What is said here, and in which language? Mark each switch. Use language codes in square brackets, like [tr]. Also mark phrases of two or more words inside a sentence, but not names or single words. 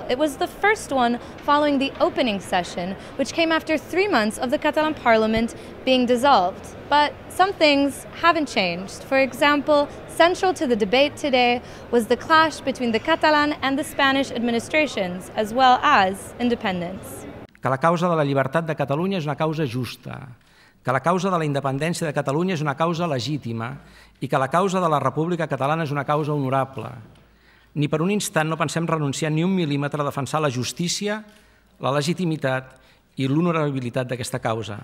[en] It was the first one following the opening session, which came after 3 months of the Catalan parliament being dissolved. But some things haven't changed. For example, central to the debate today was the clash between the Catalan and the Spanish administrations, as well as independence. [ca] Que la causa de la llibertat de Catalunya és una causa justa, que la causa de la independència de Catalunya és una causa legítima i que la causa de la República Catalana és una causa honorable. Ni per un instant no pensem renunciar ni un mil·límetre a defensar la justícia, la legitimitat i l'honorabilitat d'aquesta causa.